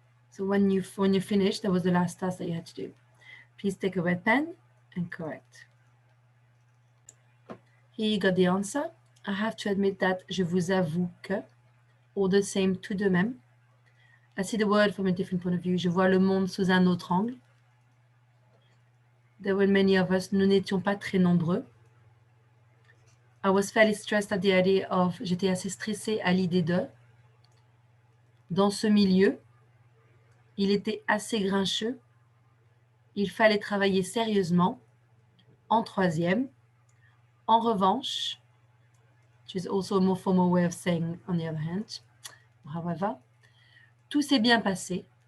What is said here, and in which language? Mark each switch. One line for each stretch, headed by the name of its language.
English: So when you finish, that was the last task that you had to do. Please take a red pen and correct. Here you got the answer. I have to admit that
French: je vous avoue que,
English: or the same,
French: tout de même.
English: I see the word from a different point of view.
French: Je vois le monde sous un autre angle.
English: There were many of us.
French: Nous n'étions pas très nombreux.
English: I was fairly stressed at the idea of.
French: J'étais assez stressée à l'idée de. Dans ce milieu, il était assez grincheux. Il fallait travailler sérieusement. En troisième. En revanche,
English: which is also a more formal way of saying on the other hand, however,
French: tout s'est bien passé.